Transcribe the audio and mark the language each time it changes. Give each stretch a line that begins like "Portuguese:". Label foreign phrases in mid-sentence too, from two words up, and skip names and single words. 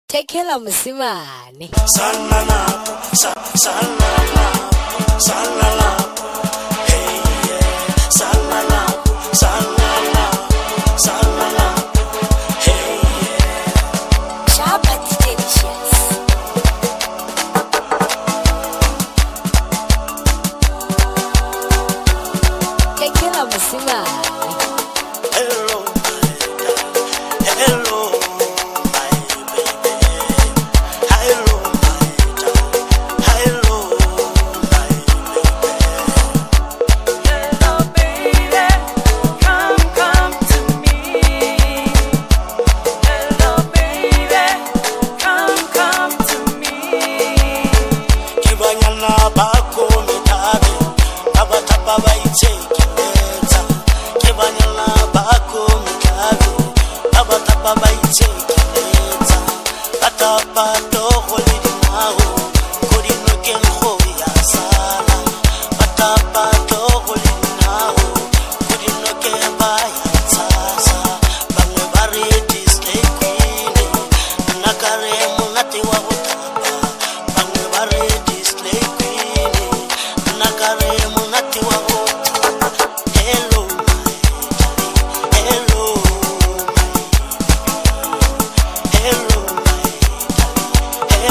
Tswana: Tekela mosimane. Salala, salala, salala. Hey, yeah. Salala, salala, salala. Hey, yeah. Shabba Licious. Tekela mosimane.
English: Hello, hello, my baby. Hello, my darling. Hello, my baby. Hello, baby, come to me. Hello, baby, come to me.
Tswana: Ke banyana ba ko metabe, abatapa ba itsekeletsa. Ke banyana ba ko metabe, abatapa ba itsekeletsa. Batapa to go le dinao, go dinokeng go ya sala. Batapa to go le dinao, go dinokeng ba ya tsasa. Bangwe ba re
English: display queen,
Tswana: nna ka re monate wa go tapa. Bangwe ba re
English: display queen,
Tswana: nna ka re monate wa go tapa.
English: Hello, my darling. Hello, my hello, my darling.